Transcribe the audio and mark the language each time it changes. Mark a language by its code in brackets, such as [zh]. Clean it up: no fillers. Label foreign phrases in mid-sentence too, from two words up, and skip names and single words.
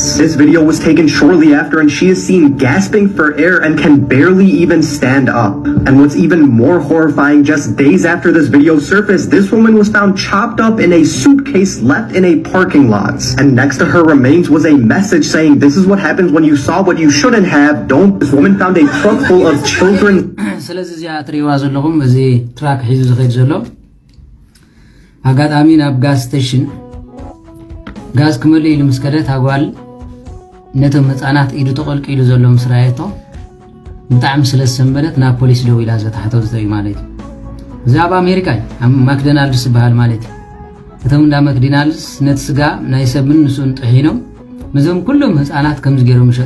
[en] This video was taken shortly after, and she is seen gasping for air and can barely even stand up. And what's even more horrifying, just days after this video surfaced, this woman was found chopped up in a suitcase left in a parking lot. And next to her remains was a message saying, "This is what happens when you saw what you shouldn't have. Don't." This woman found a truck full of children. [ti] አጋጣሚ ናብ [en] gas station [ti] ጋዝ ክመልእ ኢሉ ምስ ከደ ታጓል ነቶም ህፃናት ኢዱ ተቆልቂሉ ዘሎ ምስ ራእየቶ ብጣዕሚ ስለ ዝሰንበደት ናብ ፖሊስ ደው ኢላ ዘታሕቶ ዘርኢ ማለት እዩ። እዚ ኣብ ኣሜሪካ ማክዶናልድስ ዝበሃል ማለት እዩ። እቶም እንዳ ማክዶናልድስ ነቲ ስጋ ናይ ሰብን ንሱን ጥሒኖም ምዞም ኩሎም ህፃናት ከምዚ ገይሮም ይሸጡ